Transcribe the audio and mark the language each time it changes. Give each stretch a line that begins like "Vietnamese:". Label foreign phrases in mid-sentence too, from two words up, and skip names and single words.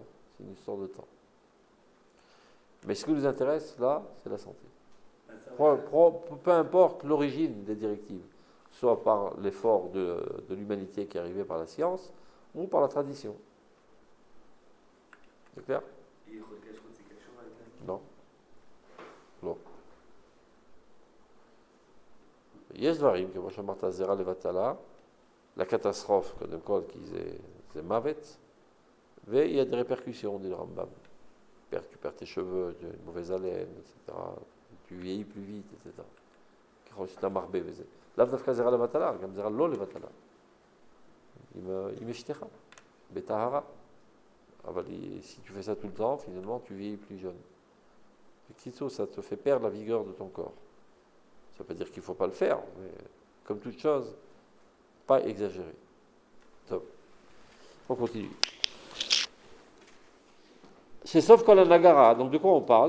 French: C'est une histoire de temps. Mais ce qui nous intéresse, là, c'est la santé. Peu importe l'origine des directives, soit par l'effort de l'humanité qui est arrivé par la science, ou par la tradition. C'est clair? Et Rodkashut, c'est quelque chose avec la... Non.
Hebrew: לא. יש דברים, כמו שאמרת, זרע לבטלה, לקטסטרופה, קודם כל, כי זה מוות, ויש
French: des répercussions, dit le Rambam. Tu perds tes cheveux, tu as une mauvaise haleine, etc. Tu vieillis plus vite, etc.
Hebrew: ככל שאתה מרבה בזה. לאו דווקא זרע לבטלה, גם זרע לא לבטלה. עם אשתך, בטהרה. אבל
French: si tu fais ça tout le temps, finalement, tu vieillis plus jeune. Quitte, ça te fait perdre la vigueur de ton corps. Ça ne veut pas dire qu'il ne faut pas le faire, mais comme toute chose, pas exagérer. Top. On continue. C'est sauf Kolanagara. Donc de quoi on parle?